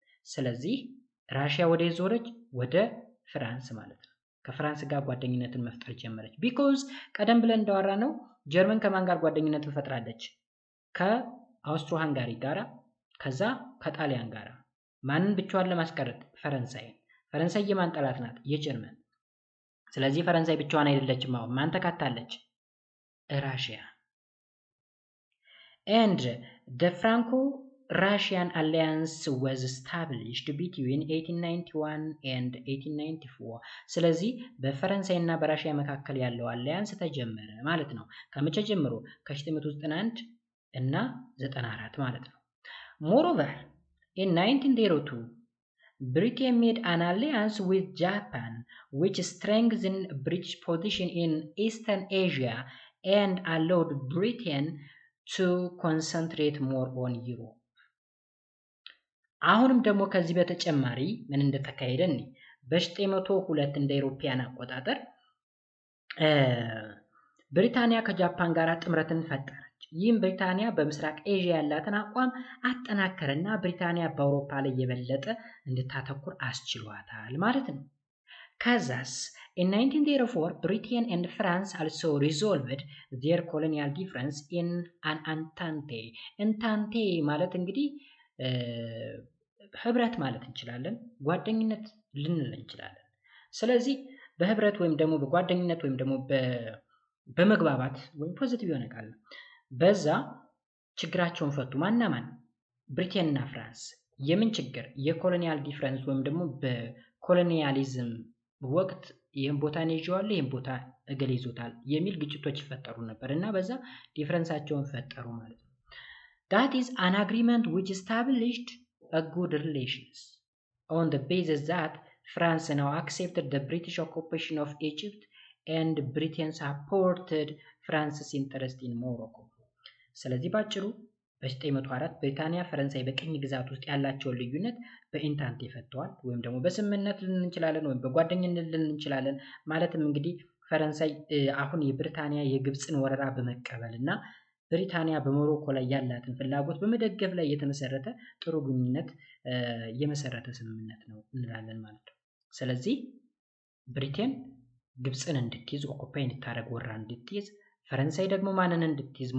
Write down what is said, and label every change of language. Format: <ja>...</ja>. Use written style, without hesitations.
<am>ስለዚህ ራሽያ ወደ ዞረች ወደ ፍራንስ ማለት ነው። ከፍራንስ ጋር ጓደኝነትን መፍጠር ጀመረች። because ቀደም ብለን እንዳወራ ነው ጀርመን ከማን ጋር ጓደኝነትን ፈጥራለች? ከአውስትሮ ሃንጋሪ ጋራ፣ ከዛ ከጣሊያን ጋራ። ማንን ብቻዋን ለማስቀረት? ፈረንሳይ። ፈረንሳይ የማን ጠላት ናት? የጀርመን። ስለዚህ ፈረንሳይ ብቻዋን አይደለችም። አሁን ማን ተካታለች? ራሽያ።</am> <en>and the Franco Anglo-Russian alliance was established between 1891 and 1894</en> <am>ስለዚህ በፈረንሳይና በራሽያ መካከል ያለው አሊያንስ ተጀመረ ማለት ነው። ከመቼ ጀምሮ? ከ1991 እና 94 ማለት ነው።</am> <en>Moreover, in 1902 Britain made an alliance with Japan, which strengthened British position in Eastern Asia and allowed Britain to concentrate more on Europe.</en> <am>አሁንም ደግሞ ከዚህ በተጨማሪ ምን እንደተካሄደ እኔ በ1902 እንደ አውሮፓውያን አቆጣጠር ብሪታንያ ከጃፓን ጋር ጥምረትን ፈጠረች። ይህም ብሪታንያ በምስራቅ ኤዥያ ያላትን አቋም አጠናከረና ብሪታንያ በአውሮፓ ላይ የበለጠ እንድታተኩር አስችሏታል ማለት ነው። ከዛስ</am> <en>in 1904 Britain and France also resolved their colonial difference in an entente.</en> <am>entente ማለት እንግዲህ ህብረት ማለት እንችላለን፣ ጓደኝነት ልንል እንችላለን። ስለዚህ በህብረት ወይም ደግሞ በጓደኝነት ወይም ደግሞ በመግባባት ወይም ፖዚቲቭ የሆነ ቃል ነው። በዛ ችግራቸውን ፈቱ። ማና ማን? ብሪቴን እና ፍራንስ። የምን ችግር? የኮሎኒያል ዲፍረንስ ወይም ደግሞ በኮሎኒያሊዝም ወቅት ይህን ቦታ ነው ይዤዋለሁ፣ ይህን ቦታ እገሌ ይዞታል የሚል ግጭቶች ይፈጠሩ ነበር እና በዛ ዲፍረንሳቸውን ፈጠሩ ማለት ነው።</am> <en>that is an agreement which established a good relations on the basis that France now accepted the British occupation of Egypt and Britain supported France's interest in Morocco.</en> <am>ስለዚህ ባጭሩ በ1904 ብሪታንያ ፈረንሳይ በቅኝ ግዛት ውስጥ ያላቸውን ልዩነት በኢንታንቴ ፈተዋል፣ ወይም ደግሞ በስምምነት ልንል እንችላለን፣ ወይም በጓደኝነት ልንል እንችላለን። ማለትም እንግዲህ ፈረንሳይ አሁን የብሪታንያ የግብፅን ወረራ በመቀበልና ብሪታንያ በሞሮኮ ላይ ያላትን ፍላጎት በመደገፍ ላይ የተመሰረተ ጥሩ ግንኙነት የመሰረተ ስምምነት ነው እንላለን ማለት ነው። ስለዚህ ብሪቴን ግብፅን እንድትይዝ ኦኩፓይ እንድታደርግ ወራ እንድትይዝ፣ ፈረንሳይ ደግሞ ማንን እንድትይዝ?</am>